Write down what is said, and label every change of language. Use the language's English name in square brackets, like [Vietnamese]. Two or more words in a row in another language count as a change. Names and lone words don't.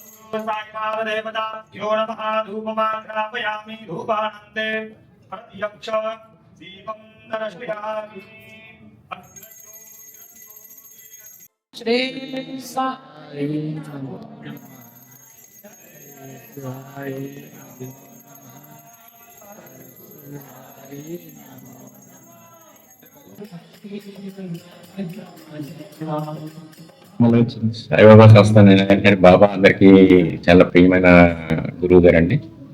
[Sanskrit] साईनाथदेवताभ्यो नमः। धूपमाग्रापयामि धूपानन्दे प्रत्यक्ष दीपं दर्शयामि। श्री साई नमो [Telugu] సాయిబాబా సంస్థ నేను బాబా అందరికీ చాలా ప్రియమైన గురువు గారు అండి.